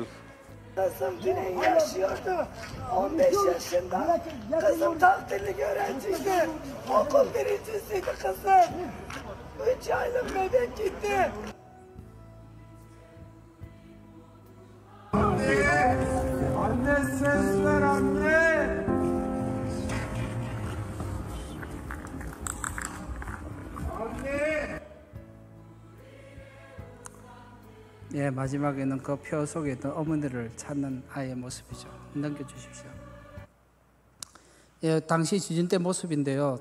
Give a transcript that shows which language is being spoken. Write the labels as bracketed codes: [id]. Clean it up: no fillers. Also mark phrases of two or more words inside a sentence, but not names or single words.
[tr] Kızım dün yaşıyordu. 15 yaşında. Kızım tahsilli öğrenciydi. Okul birincisiydi kızım. 3 aylık bebek gitti. Anne ses ver anne. [ko] 예, 마지막에는 그 표 속에 있던 어머니를 찾는 아이의 모습이죠. 넘겨주십시오. 예, 당시 지진 때 모습인데요.